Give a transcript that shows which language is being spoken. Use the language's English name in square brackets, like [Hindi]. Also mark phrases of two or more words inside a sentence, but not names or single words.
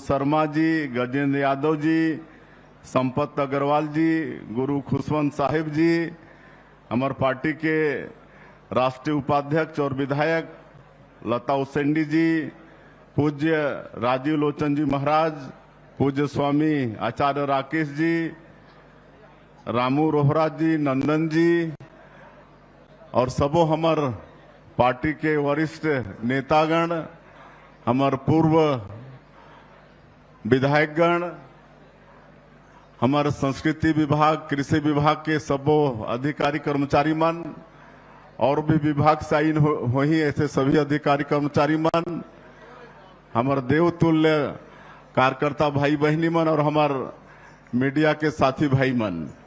[Chhattisgarhi] शर्मा जी, गजेंद्र यादव जी, संपत अग्रवाल जी, गुरु खुशवंत साहिब जी, हमारे पार्टी के राष्ट्रीय उपाध्यक्ष और विधायक लता उसेंडी जी, पूज्य राजीव लोचन जी महाराज, पूज्य स्वामी आचार्य राकेश जी, रामू रोहरा जी, नंदन जी और सबो हमार पार्टी के वरिष्ठ नेतागण, हमार पूर्व विधायकगण, हमारे संस्कृति विभाग, कृषि विभाग के सबो अधिकारी कर्मचारी मन और भी विभाग से आइन हो ही ऐसे सभी अधिकारी कर्मचारी मन, हमारे देवतुल्य कार्यकर्ता भाई बहनी मन और हमार मीडिया के साथी भाई मन,